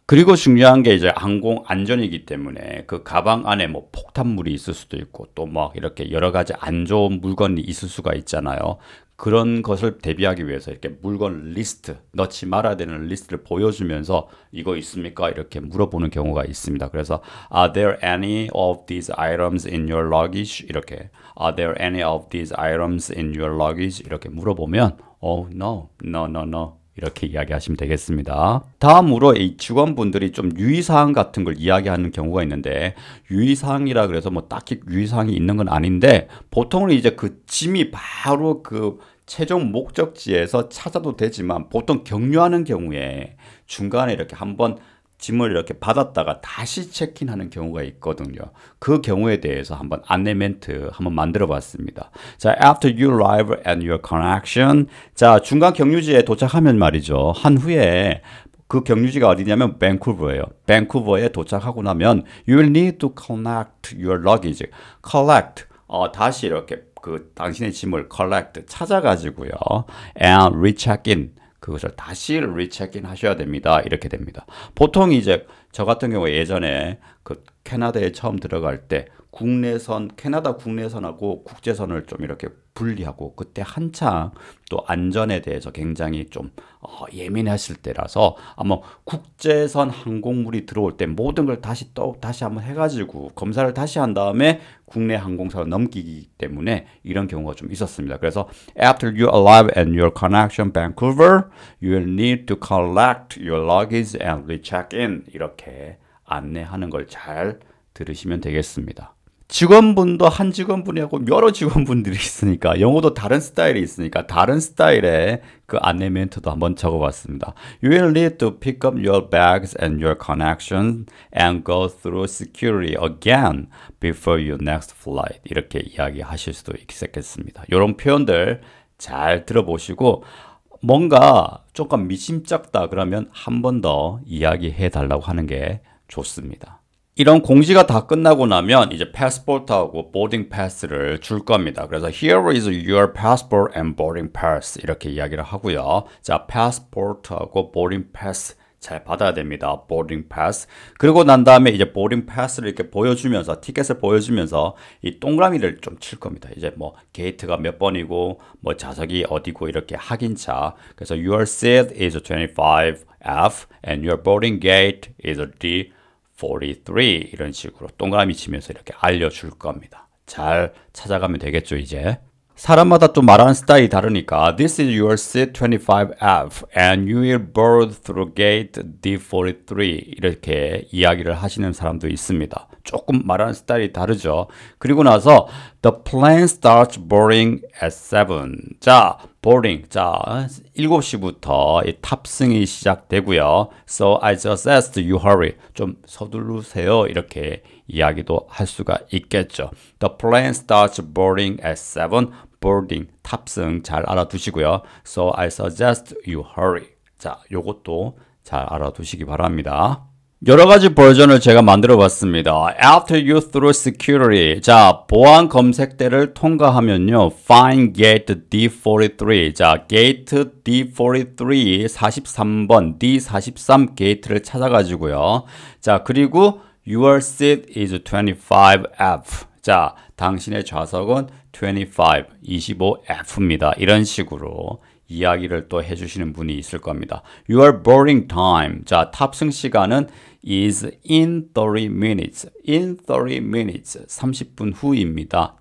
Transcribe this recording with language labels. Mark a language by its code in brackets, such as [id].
[ko] 그리고 중요한 게 이제 항공 안전이기 때문에 그 가방 안에 뭐 폭탄물이 있을 수도 있고 또 막 이렇게 여러 가지 안 좋은 물건이 있을 수가 있잖아요. 그런 것을 대비하기 위해서 이렇게 물건 리스트, 넣지 말아야 되는 리스트를 보여주면서 이거 있습니까? 이렇게 물어보는 경우가 있습니다. [en] 그래서 Are there any of these items in your luggage? 이렇게 Are there any of these items in your luggage? [ko] 이렇게 물어보면 no. 이렇게 이야기하시면 되겠습니다. 다음으로 이 직원분들이 좀 유의사항 같은 걸 이야기하는 경우가 있는데 유의사항이라 그래서 뭐 딱히 유의사항이 있는 건 아닌데 보통은 이제 그 짐이 바로 그 최종 목적지에서 찾아도 되지만 보통 경유하는 경우에 중간에 이렇게 한번 짐을 이렇게 받았다가 다시 체크인하는 경우가 있거든요. 그 경우에 대해서 한번 안내 멘트 한번 만들어 봤습니다. [en] 자, after you arrive at your connection. [ko] 자, 중간 경유지에 도착하면 말이죠. 한 후에 그 경유지가 어디냐면 밴쿠버예요. 밴쿠버에 도착하고 나면 [en] you will need to collect your luggage. [ko] collect 다시 이렇게 그 당신의 짐을 collect 찾아가지고요. [en] and recheck in. [ko] 그것을 다시 리체크인 하셔야 됩니다. 이렇게 됩니다. 보통 이제 저 같은 경우에 예전에 그 캐나다에 처음 들어갈 때 국내선, 캐나다 국내선하고 국제선을 좀 이렇게 분리하고 그때 한창 또 안전에 대해서 굉장히 좀 예민하실 때라서 아마 국제선 항공물이 들어올 때 모든 걸 다시 한번 해가지고 검사를 다시 한 다음에 국내 항공사로 넘기기 때문에 이런 경우가 좀 있었습니다. [en] 그래서 after you arrive at your connection Vancouver, you will need to collect your luggage and recheck in [ko] 이렇게 안내하는 걸 잘 들으시면 되겠습니다. 직원분도 한 직원분이하고 여러 직원분들이 있으니까 영어도 다른 스타일이 있으니까 다른 스타일의 그 안내 멘트도 한번 적어봤습니다. [en] You will need to pick up your bags and your connection and go through security again before your next flight. [ko] 이렇게 이야기하실 수도 있겠습니다. 이런 표현들 잘 들어보시고 뭔가 조금 미심쩍다 그러면 한 번 더 이야기해 달라고 하는 게 좋습니다. 이런 공지가 다 끝나고 나면 이제 패스포트하고 보딩 패스를 줄 겁니다. [en] 그래서 here is your passport and boarding pass [ko] 이렇게 이야기를 하고요. 자, 패스포트하고 보딩 패스 잘 받아야 됩니다. [en] boarding pass. [ko] 그리고 난 다음에 이제 boarding pass를 이렇게 보여주면서 티켓을 보여주면서 이 동그라미를 좀 칠 겁니다. 이제 뭐 게이트가 몇 번이고 뭐 좌석이 어디고 이렇게 확인차. [en] 그래서 your seat is 25F and your boarding gate is D43 [ko] 이런 식으로 동그라미 치면서 이렇게 알려줄 겁니다. 잘 찾아가면 되겠죠, 이제. [en] 사람마다 또 말하는 스타일이 다르니까 This is your seat 25F and you will board through gate D43 [ko] 이렇게 이야기를 하시는 사람도 있습니다. 조금 말하는 스타일이 다르죠. [en] 그리고 나서 The plane starts boarding at 7. 자, boarding. [ko] 자, 7시부터 이 탑승이 시작되고요. [en] So I suggest you hurry. [ko] 좀 서두르세요. 이렇게 이야기도 할 수가 있겠죠. [en] The plane starts boarding at 7. [ko] boarding, 탑승 잘 알아두시고요. [en] So I suggest you hurry. [ko] 자, 요것도 잘 알아두시기 바랍니다. 여러 가지 버전을 제가 만들어 봤습니다. [en] After you through security. [ko] 자, 보안 검색대를 통과하면요. [en] Find gate D43. [ko] 자, gate D43 43번 D43 게이트를 찾아가지고요. 자, 그리고 [en] your seat is 25F. [ko] 자, 당신의 좌석은 25F입니다. 이런 식으로 이야기를 또 해주시는 분이 있을 겁니다. [en] Your boarding time. [ko] 자, 탑승 시간은 [en] is in 30 minutes. in 30 minutes. [ko] 30분 후입니다.